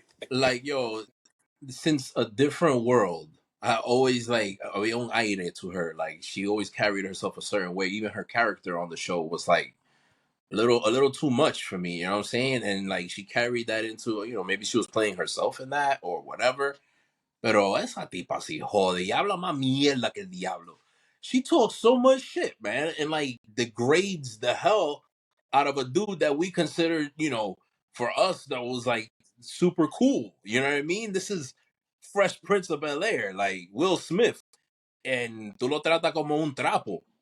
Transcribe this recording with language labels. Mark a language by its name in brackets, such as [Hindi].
[English] Like, yo, since a different world, I always like [Spanish] había un aire [English] to her. Like she always carried herself a certain way. Even her character on the show was like a little too much for me. You know what I'm saying? And like she carried that into maybe she was playing herself in that or whatever. [Spanish] Pero esa tipa sí jode y habla más mierda que el diablo. [English] She talks so much shit, man, and like degrades the hell out of a dude that we considered, for us that was like super cool. You know what I mean? This is Fresh Prince of Bel Air, like Will Smith, and [Spanish] tú lo trata como un trapo.